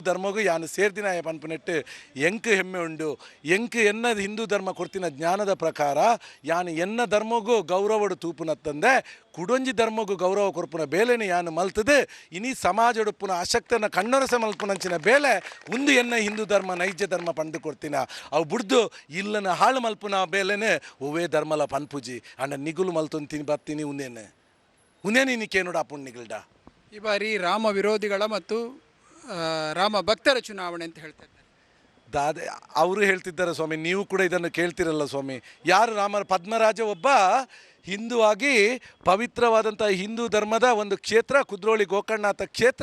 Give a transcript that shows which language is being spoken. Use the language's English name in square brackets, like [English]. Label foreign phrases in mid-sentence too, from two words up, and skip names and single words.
[Tulu] ಧರ್ಮಗೂ ಯಾನು ಸೇರ್ದಿನ ಪನ್ಪನೆಟ್ಟು ಎಂಕ್ ಹೆಮ್ಮೆ ಉಂಡು ಎಂಕ್ ಎನ್ನ ಹಿಂದೂ ಧರ್ಮ ಕೊಡ್ತಿನ ಜ್ಞಾನದ ಪ್ರಕಾರ ಯಾನು ಎನ್ನ ಧರ್ಮಗೂ ಗೌರವಡು ತೂಪುನತ್ತಂದೆ ಕುಡೊಂಜಿ ಧರ್ಮಗೂ ಗೌರವ ಕೊರ್ಪುನ ಬೇಲೆನೆ ಯಾನು ಮಲ್ತದೆ ಇನಿ ಸಮಾಜಡುಪ್ಪುನ ಅಶಕ್ತನ ಕಣ್ಣೊರಸ ಮಲ್ಪುನಂಚಿನ ಬೇಲೆ ಒಂದು ಎನ್ನ ಹಿಂದೂ ಧರ್ಮ ನೈಜ ಧರ್ಮ ಪಂಡು ಕೊಡ್ತಿನ ಅವು ಬುಡ್ದು ಇಲ್ಲನ ಹಾಳು ಮಲ್ಪುನ ಬೇಲೆನೆ ಒವೇ ಧರ್ಮಲ ಪನ್ಪುಜಿ ಅಣ್ಣ ನಿಗುಲು ಮಲ್ತೊಂತೀನಿ ಬರ್ತೀನಿ ಉನೇನೆ ನಿಕೇನುಡ ಅಪ್ಪುಣ್ ನಿಗಲ್ಡ [Kannada] ಈ ಬಾರಿ ರಾಮ ವಿರೋಧಿಗಳ ಮತ್ತು ರಾಮ ಭಕ್ತರ ಚುನಾವಣೆ ಅಂತ ಹೇಳ್ತಾರೆ. ಅವರು ಹೇಳ್ತಿದ್ದಾರೆ ಸ್ವಾಮಿ, ನೀವು ಕೂಡ ಇದನ್ನು ಕೇಳ್ತಿರಲ್ಲ ಸ್ವಾಮಿ. ಯಾರು ಪದ್ಮರಾಜ ಒಬ್ಬ ಹಿಂದೂ ಆಗಿ ಪವಿತ್ರವಾದಂಥ ಹಿಂದೂ ಧರ್ಮದ ಒಂದು ಕ್ಷೇತ್ರ ಕುದ್ರೋಳಿ ಗೋಕರ್ಣನಾಥ ಕ್ಷೇತ್ರ.